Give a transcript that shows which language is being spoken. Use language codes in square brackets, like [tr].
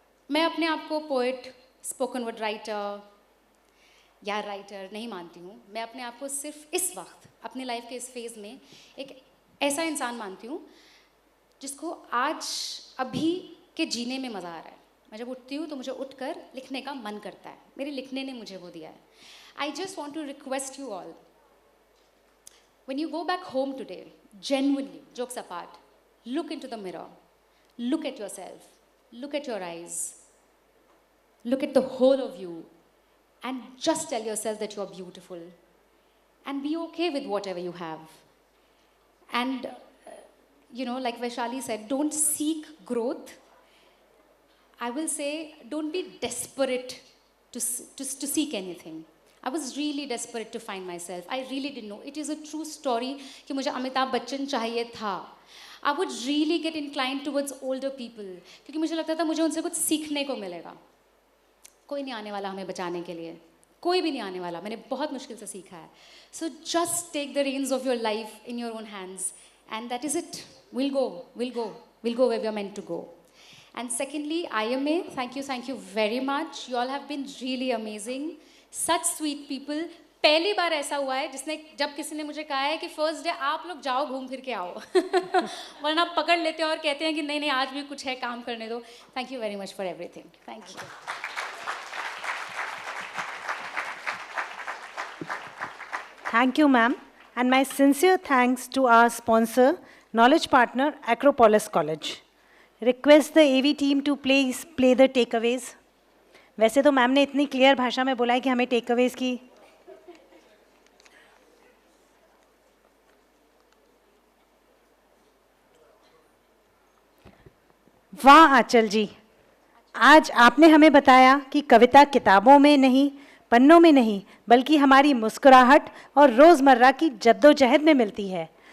[hi] मैं अपने आप को पोएट, स्पोकन वर्ड राइटर या राइटर नहीं मानती हूँ. मैं अपने आप को सिर्फ इस वक्त अपनी लाइफ के इस फेज़ में एक ऐसा इंसान मानती हूँ जिसको आज अभी के जीने में मज़ा आ रहा है. मैं जब उठती हूँ तो मुझे उठकर लिखने का मन करता है. मेरे लिखने ने मुझे वो दिया है. [en] I just want to request you all, when you go back home today, genuinely, jokes apart, look into the mirror, look at yourself, look at your eyes, look at the whole of you, and just tell yourself that you are beautiful, and be okay with whatever you have. And, like Vaishali said, don't seek growth, I will say, don't be desperate to seek anything. I was really desperate to find myself. I really didn't know. It is a true story [hi] कि मुझे अमिताभ बच्चन चाहिए था. [en] I would really get inclined towards older people [hi] क्योंकि मुझे लगता था मुझे उनसे कुछ सीखने को मिलेगा. कोई नहीं आने वाला हमें बचाने के लिए. कोई भी नहीं आने वाला. मैंने बहुत मुश्किल से सीखा है. [en] So just take the reins of your life in your own hands, and that is it. We'll go where we are meant to go. And secondly, IMA, thank you very much. You all have been really amazing. Such sweet people. [hi] पहली बार ऐसा हुआ है जिसने जब किसी ने मुझे कहा है कि फर्स्ट डे आप लोग जाओ घूम फिर के आओ वरना पकड़ लेते हैं और कहते हैं कि नहीं नहीं आज भी कुछ है काम करने दो. [en] Thank you very much for everything. Thank you. Thank you, ma'am. And my sincere thanks to our sponsor, knowledge partner, Acropolis College. Request the AV team to please play the takeaways. [hi] वैसे तो ma'am ने इतनी clear भाषा में बोला है कि हमें टेकअवेज की वाह आंचल जी, आज आपने हमें बताया कि कविता किताबों में नहीं, पन्नों में नहीं, बल्कि हमारी मुस्कुराहट और रोज़मर्रा की जद्दोजहद में मिलती है.